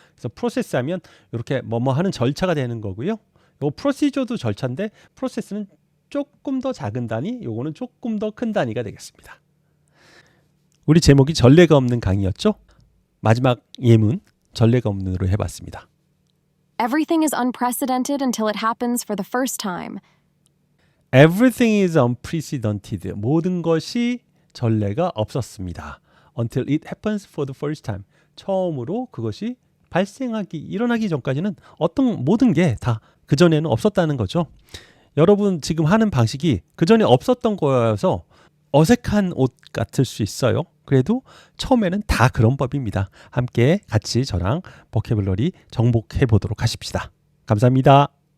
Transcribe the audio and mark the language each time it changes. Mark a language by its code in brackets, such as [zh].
[ko] 그래서 프로세스 하면 이렇게 뭐뭐 하는 절차가 되는 거고요. 요 프로시저도 절차인데 프로세스는 조금 더 작은 단위, 요거는 조금 더 큰 단위가 되겠습니다. 우리 제목이 전례가 없는 강의였죠? 마지막 예문 전례가 없는으로 해봤습니다. [en] Everything is unprecedented until it happens for the first time. Everything is unprecedented. [ko] 모든 것이 전례가 없었습니다. [en] Until it happens for the first time. [ko] 처음으로 그것이 일어나기 전까지는 모든 게 다 그전에는 없었다는 거죠. 여러분 지금 하는 방식이 그전에 없었던 거여서 어색한 옷 같을 수 있어요. 그래도 처음에는 다 그런 법입니다. 함께 같이 저랑 보캐블러리 정복해 보도록 하십시다. 감사합니다.